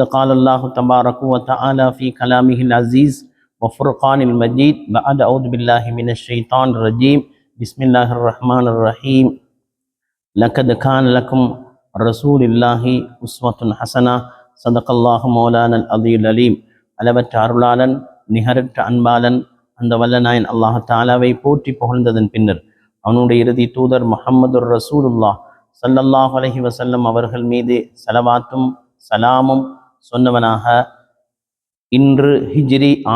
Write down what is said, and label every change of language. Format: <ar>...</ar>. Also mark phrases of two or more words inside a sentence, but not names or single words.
<ar>قال الله تبارك وتعالى في كلامه العزيز وفرقان المجيد بعد أعوذ بالله من الشيطان الرجيم بسم الله الرحمن الرحيم لقد كان لكم رسول الله أسوة حسنة صدق الله مولانا العظيم العليم</ar> <ta>அளவற்ற அருளாளன் நிகரற்ற அன்பாளன் அந்த வல்லநாயன் அல்லாஹ் தாலாவை போற்றி புகழ்ந்ததன் பின்னர் அவனுடைய இறுதி தூதர் முஹம்மது ரசூலுல்லாஹ்</ta> <ar>صلى الله عليه وسلم</ar> <ta>அவர்கள் மீது ஸலவாத்தும் சலாமும் சொன்னவனாக இன்று ஹிஜ்ரி</ta>